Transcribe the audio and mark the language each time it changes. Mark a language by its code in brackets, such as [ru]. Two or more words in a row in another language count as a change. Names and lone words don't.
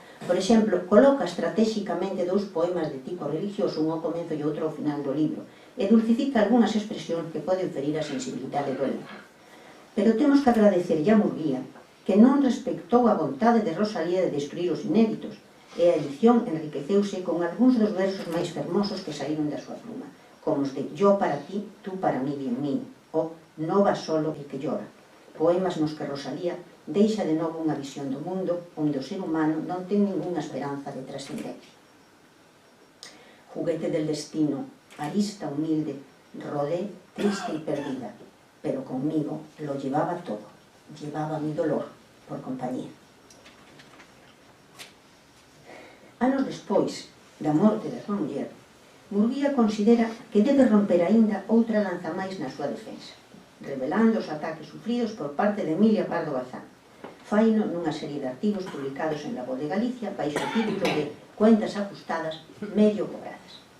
[gl] Por exemplo, coloca estratégicamente dous poemas de tipo religioso, un ao comezo e outro ao final do libro, e dulcifica algunhas expresións que poden ferir a sensibilidade do elenco. Pero temos que agradecerlle a Murguía que non respectou a vontade de Rosalía de destruir os inéditos, e a edición enriqueceuse con algúns dos versos máis fermosos que saíron da súa pluma, como os de Yo para ti, tú para mí, bien mío, o No va solo el que llora, poemas nos que Rosalía deixa de novo unha visión do mundo onde o ser humano non ten ningunha esperanza de trascendencia. [es] Juguete del destino, arista humilde, rodé triste y perdida, pero conmigo lo llevaba todo, llevaba mi dolor por compañía. [gl] Anos despois da morte da súa muller, Murguía considera que debe romper aínda outra lanza máis na súa defensa, revelando os ataques sufridos por parte de Emilia Pardo Bazán. Faino nunha serie de artigos publicados en La Voz de Galicia baixo o título de Cuentas ajustadas medio cobradas.